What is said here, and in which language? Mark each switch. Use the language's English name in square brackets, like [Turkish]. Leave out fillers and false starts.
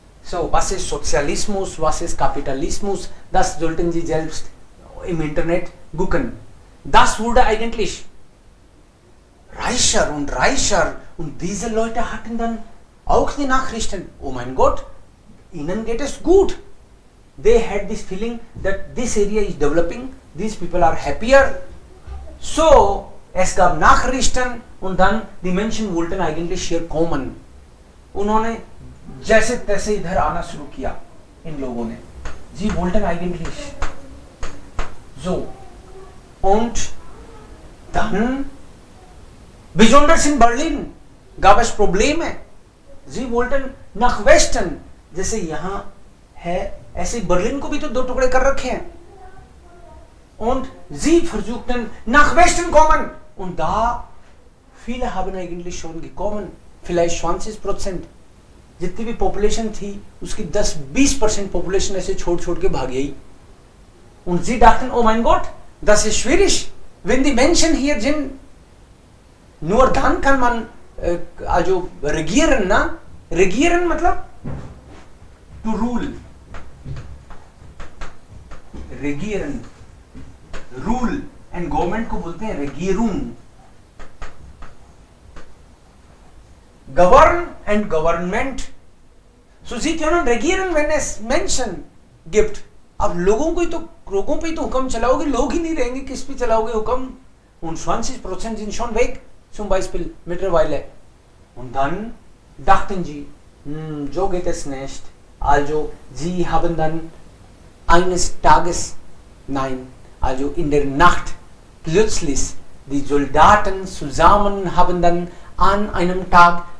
[German] So, was ist Sozialismus, was ist Kapitalismus, das sollten Sie selbst im Internet gucken. Das wurde eigentlich reicher, und diese Leute hatten dann auch die Nachrichten, oh mein Gott, ihnen geht es gut. [English] They had this feeling that this area is developing, these people are happier. [German] So, es gab Nachrichten, und dann die Menschen wollten eigentlich hier kommen. [Hindi] उन्होंने जैसे तैसे इधर आना शुरू किया इन लोगों ने. [German] Sie wollten eigentlich so. Und dann, besonders in Berlin, gab es Probleme. Sie wollten nach Westen, [Hindi] जैसे यहाँ है, ऐसे Berlin को भी तो दो टुकड़े कर रखे हैं. [German] Und sie versuchten nach Westen kommen. Und da, viele haben eigentlich schon gekommen, vielleicht 20%. [Hindi] जितनी भी पॉपुलेशन थी उसकी 10-20% पॉपुलेशन ऐसे छोड़ के भाग गई. [German] Und sie dachten, oh mein Gott, das ist schwierig, wenn die Menschen hier sind. Nur dann kann man also regieren, na? [English] Regieren [Hindi] मतलब [English] to rule. Regieren, rule, and government [Hindi] को बोलते हैं [English] Regierung. Govern and government. [German] So sie können regieren, wenn es Menschen gibt. [Hindi] अब लोगों पे ही तो हुक्म चलाओगे, लोग ही नहीं रहेंगे, किस पे चलाओगे हुक्म? [German] Und 20% sind schon weg, zum Beispiel mittlerweile. Und dann dachten sie, so geht es nicht. Also sie haben dann eines Tages, nein, also in der Nacht plötzlich die Soldaten zusammen haben dann an einem Tag